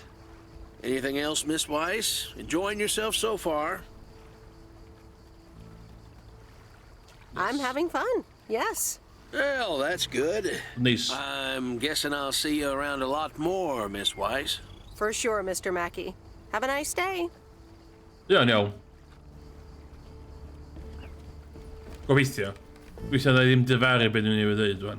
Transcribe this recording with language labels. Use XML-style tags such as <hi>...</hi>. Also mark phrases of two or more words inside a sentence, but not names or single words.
<en>Anything else, Miss Weiss? Enjoying yourself so far? I'm having fun, yes. Well, that's good. Nice. I'm guessing I'll see you around a lot more, Miss Weiss. For sure, Mr. Mackey. Have a nice day.</en> <nl>Ja, nou.</nl> <cy>Gobeithio. Gobeithio na ddim dyfaru beth ni'n ei ddweud rwan.</cy>